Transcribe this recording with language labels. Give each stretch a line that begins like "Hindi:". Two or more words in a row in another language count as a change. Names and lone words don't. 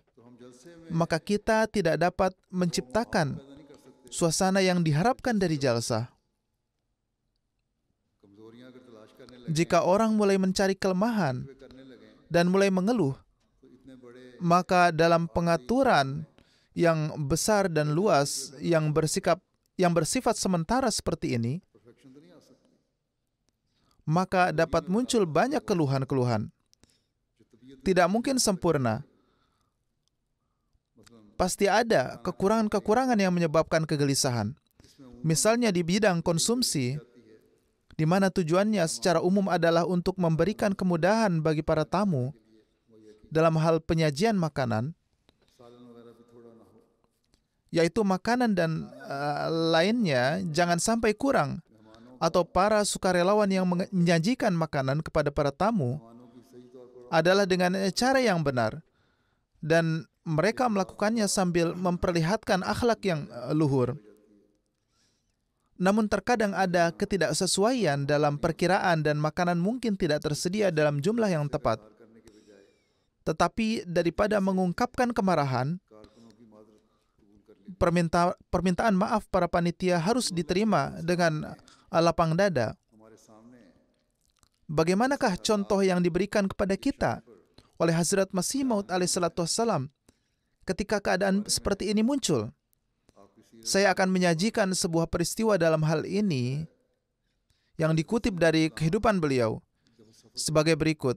Urdu: تو ہم جلسے میں
Indonesian: maka kita tidak dapat menciptakan
Urdu: پیدا نہیں کر سکتے
Indonesian: suasana yang diharapkan dari jalsah.
Urdu: کمزوریاں اگر تلاش کرنے لگے
Indonesian: Jika orang mulai mencari kelemahan
Urdu: وہ کرنے لگے
Indonesian: dan mulai mengeluh,
Urdu: تو اتنے بڑے
Indonesian: maka dalam pengaturan yang besar dan luas yang bersifat sementara seperti ini,
Urdu: پرفیکشن تو نہیں آ سکتی
Indonesian: maka dapat muncul banyak keluhan-keluhan.
Urdu: جو طبیعت
Indonesian: Tidak mungkin sempurna.
Urdu: मसलन
Indonesian: Pasti ada kekurangan-kekurangan yang menyebabkan kegelisahan.
Urdu: इसमें
Indonesian: Misalnya di bidang konsumsi, di mana tujuannya secara umum adalah untuk memberikan kemudahan bagi para tamu dalam hal penyajian makanan,
Urdu: سالن وغیرہ بھی تھوڑا نہ ہو
Indonesian: yaitu makanan dan lainnya jangan sampai kurang, atau para sukarelawan yang menyajikan makanan kepada para tamu
Urdu: مہمانوں کی صحیح طور پر
Indonesian: adalah dengan cara yang benar, dan mereka melakukannya sambil memperlihatkan akhlak yang luhur. Namun terkadang ada ketidaksesuaian dalam perkiraan dan makanan mungkin tidak tersedia dalam jumlah yang tepat.
Urdu: کرنے کے بجائے
Indonesian: Tetapi daripada mengungkapkan kemarahan,
Urdu: کارکنوں کی معذرت قبول کر لی
Indonesian: permintaan maaf para panitia harus diterima dengan lapang dada.
Urdu: ہمارے سامنے
Indonesian: Bagaimanakah contoh yang diberikan kepada kita oleh Hazrat Masih Maud
Arabic: عليه الصلاة والسلام
Indonesian: ketika keadaan seperti ini muncul? Saya akan menyajikan sebuah peristiwa dalam hal ini yang dikutip dari kehidupan beliau sebagai berikut.